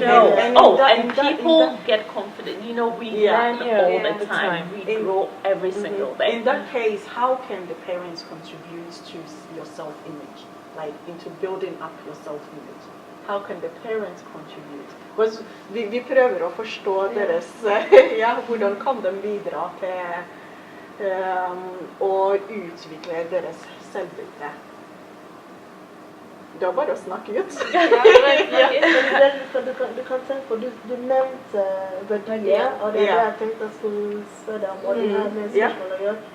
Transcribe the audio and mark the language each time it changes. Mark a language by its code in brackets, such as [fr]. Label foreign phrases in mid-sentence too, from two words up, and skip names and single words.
[en] And people get confident. You know, we learn all the time. We grow every single day. In that case, how can the parents contribute to your self-image, like into building up your self-image? How can the parents contribute? [no] Because vi prøver å forstå deres, hvordan kan de bidra til å utvikle deres selvbilde? Det er bare å snakke ut. Du kan tenke på, du nevnte verdier, og det er det jeg tenkte jeg skulle spørre om, og det her med spørsmål å gjøre.